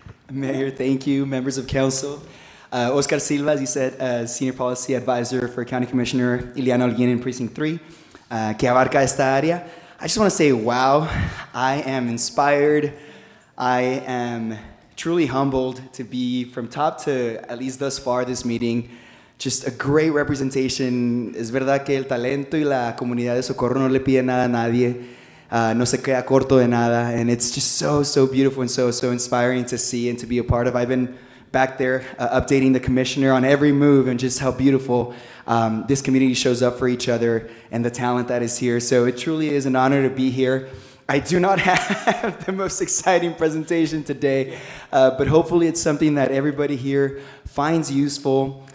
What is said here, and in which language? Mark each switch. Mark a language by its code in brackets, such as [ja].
[en] Mayor, thank you. Members of council. Oscar Silva, as you said, Senior Policy Advisor for County Commissioner Ileana Holguin in Precinct 3, que abarca esta área. I just want to say, wow, I am inspired. I am truly humbled to be from top to, at least thus far, this meeting. Just a great representation. [es] Es verdad que el talento y la comunidad de Socorro no le pide nada a nadie. No se queda corto de nada. [en] And it's just so beautiful and so inspiring to see and to be a part of. I've been back there updating the commissioner on every move, and just how beautiful this community shows up for each other and the talent that is here. So it truly is an honor to be here. I do not have the most exciting presentation today, but hopefully it's something that everybody here finds useful.